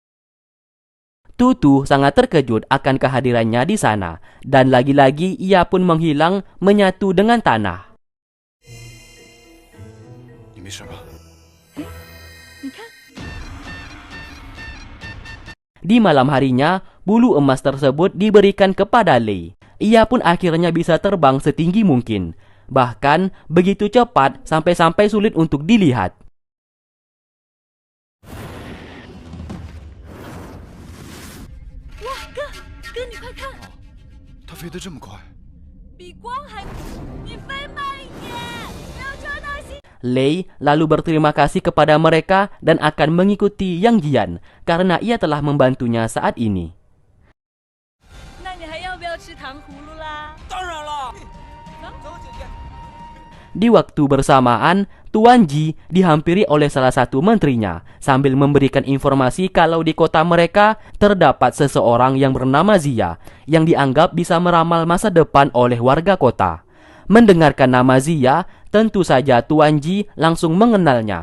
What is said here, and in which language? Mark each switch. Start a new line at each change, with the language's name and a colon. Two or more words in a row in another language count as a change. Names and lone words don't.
Indonesian: Tutu sangat terkejut akan kehadirannya di sana dan lagi-lagi ia pun menghilang menyatu dengan tanah.
Chinese: 你没事吧？你看，
Indonesian: Di malam harinya, bulu emas tersebut diberikan kepada Lei. Ia pun akhirnya bisa terbang setinggi mungkin. Bahkan begitu cepat sampai-sampai sulit untuk dilihat.
Chinese: 哥，你快看，他飞得这么快，比光还，你飞慢一点，不要撞到心。
Indonesian: Lei lalu berterima kasih kepada mereka dan akan mengikuti Yang Jian karena ia telah membantunya saat ini.
Chinese: 那你还要不要吃糖葫芦啦？当然了，走，走姐姐。
Indonesian: Di waktu bersamaan, Tuan Ji dihampiri oleh salah satu menterinya sambil memberikan informasi kalau di kota mereka terdapat seseorang yang bernama Zia yang dianggap bisa meramal masa depan oleh warga kota. Mendengarkan nama Zia, tentu saja Tuan Ji langsung mengenalnya.